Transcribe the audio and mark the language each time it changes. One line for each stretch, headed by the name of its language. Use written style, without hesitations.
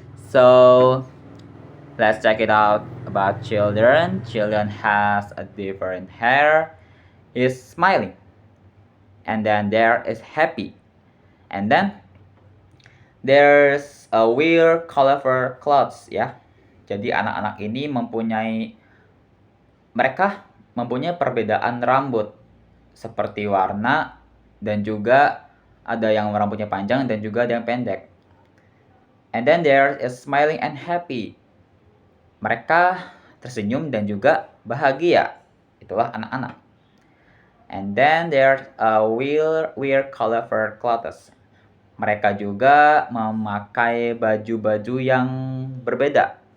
English: So let's check it out about children. Children has a different hair, is smiling, and then there is happy, and then there's a weird colorful clothes ya.
Indonesian: Jadi anak-anak ini mereka mempunyai perbedaan rambut seperti warna, dan juga ada yang rambutnya panjang dan juga ada yang pendek.
English: And then there is smiling and happy. Mereka tersenyum dan juga bahagia. Itulah anak-anak. And then there's a weird colorful clothes.
Indonesian: Mereka juga memakai baju-baju yang berbeda.